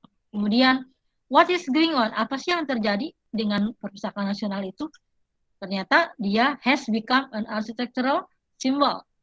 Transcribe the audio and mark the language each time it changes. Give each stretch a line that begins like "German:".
English: Kemudian, what is going on?
Indonesian: Apa sih yang terjadi dengan perpustakaan nasional itu? Ternyata dia
English: has become an architectural symbol.